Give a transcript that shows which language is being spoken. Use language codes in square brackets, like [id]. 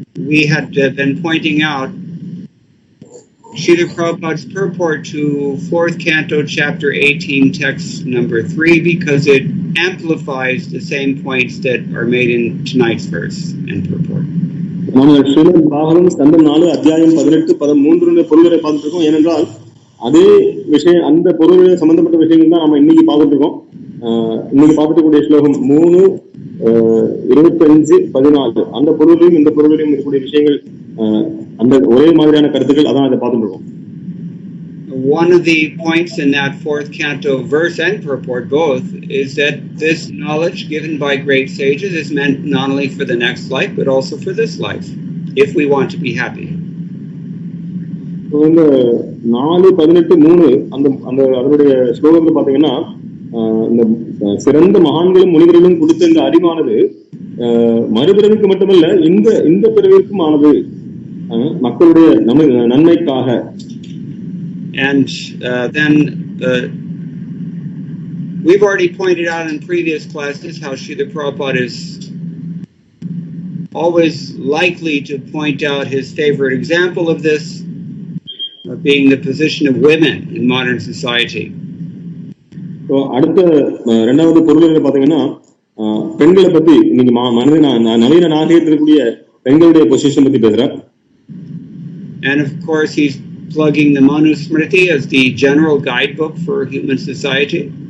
[en] We had been pointing out Srila Prabhupada's purport to 4th Canto, Chapter 18, text number 3, because it amplifies the same points that are made in tonight's verse and purport. [ta] நம்ம ஸ்ரீமத் பாகவதம் ஸ்கந்தம் 4 அத்தியாயம் 18 13 பொருள்களை பார்த்துட்டு இருக்கோம். ஏனென்றால் அதே விஷயம், அந்த பொருள் சம்பந்தப்பட்ட விஷயங்கள் தான் நம்ம இன்னைக்கு பார்த்துட்டு இருக்கோம். இன்னைக்கு பார்த்துட்டு கூடிய ஸ்லோகம் 3:25-14 அந்த பொருளையும் இந்த பொருளையும் இருக்கக்கூடிய விஷயங்கள், அந்த ஒரே மாதிரியான கருத்துக்கள், அதான் அதை பார்த்துட்டு இருக்கோம். [en] One of the points in that fourth canto verse and purport both is that this knowledge given by great sages is meant not only for the next life but also for this life, if we want to be happy. [ta] இந்த 4:18-3 அந்த அதனுடைய ஸ்லோகங்கள் பாத்தீங்கன்னா, இந்த சிறந்த மகான்களும் முனிவர்களும் கொடுத்த இந்த அறிவானது மறுபிறவிக்கு மட்டுமல்ல, இந்த பிறவிற்கும் ஆனது, மக்களுடைய நன்மைக்காக. [en] And then we've already pointed out in previous classes how Srila Prabhupada is always likely to point out his favorite example of this being the position of women in modern society. [ta] அடுத்த இரண்டாவது பொருள் பாத்தீங்கன்னா, பெண்களை பத்தி இன்னைக்கு நவீன நாகரிகத்தில் இருக்கக்கூடிய பெண்களுடைய பொசிஷன் பத்தி பேசுறார். [en] And of course he's plugging the Manusmriti as the general guidebook for human society.